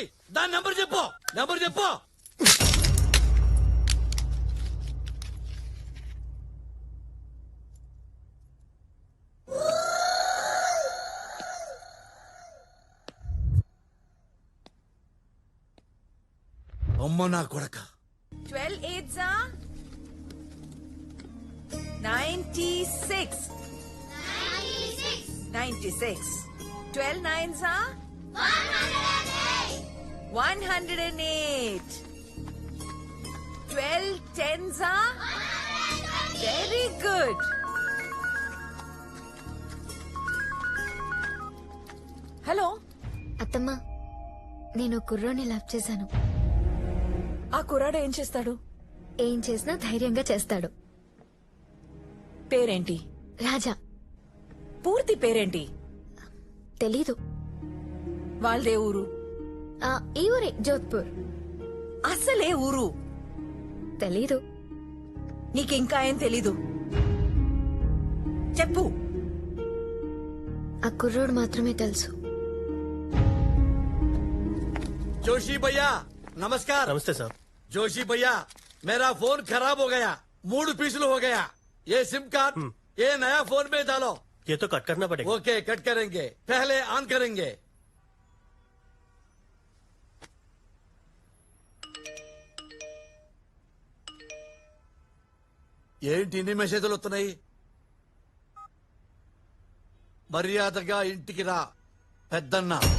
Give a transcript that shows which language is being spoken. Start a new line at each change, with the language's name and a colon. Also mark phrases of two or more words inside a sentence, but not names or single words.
Telugu: దాని నెంబర్ చెప్పు, నెంబర్ చెప్పు. అమ్మ నా కొడక.
English: 12 8s are 96. 96. 12 9s are 108. 12 10s are very good.
Telugu: హలో అత్తమ్మా, నేను కుర్రోని లవ్ చేశాను. ఆ కుర్రాడు ఏం చేస్తాడు? ఏం చేసినా ధైర్యంగా చేస్తాడు. పేరేంటి? రాజా. పూర్తి పేరేంటి? తెలీదు. వాళ్ళదే ఊరు? ఈ ఊరే, జోధ్పూర్. అసలే ఊరు? తెలీదు. నీకింకా ఏం తెలీదు? చెప్పు. ఆ కుర్రోడు మాత్రమే తెలుసు.
Hindi: जोशी भैया नमस्कार। नमस्ते साहब। जोशी भैया मेरा फोन खराब हो गया, मूड पीसल हो गया। ये सिम कार्ड ये नया फोन में डालो। ये तो कट करना पड़ेगा। ओके कट करेंगे, पहले ऑन करेंगे।
Telugu: ఏంటి ఇన్ని మెసేజ్లు వస్తున్నాయి? మర్యాదగా ఇంటికి రా పెద్దన్న.